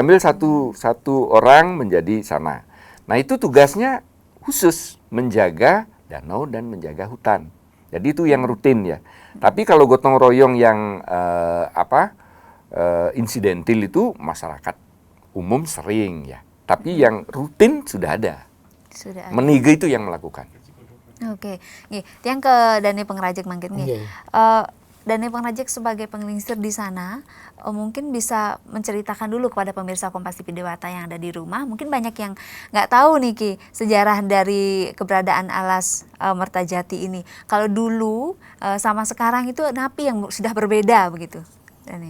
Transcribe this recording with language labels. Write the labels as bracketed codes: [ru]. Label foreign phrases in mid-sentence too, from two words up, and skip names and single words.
[id] diambil satu orang menjadi sana. Nah, itu tugasnya khusus menjaga danau dan menjaga hutan. Jadi itu yang rutin ya. Tapi kalau gotong royong yang insidentil itu masyarakat umum sering ya. Tapi yang rutin sudah ada. Sudah ada. Menige itu yang melakukan. Oke, nggih. [ban] Tiang ke Dani Pengrajak mangkin nggih. [id] Nggih. Dani Pengrajak sebagai penglingsir di sana mungkin bisa menceritakan dulu kepada pemirsa Kompas TV Dewata yang ada di rumah. Mungkin banyak yang nggak tahu nih Ki sejarah dari keberadaan alas Mertajati ini. Kalau dulu sama sekarang itu napi yang sudah berbeda begitu, Dani.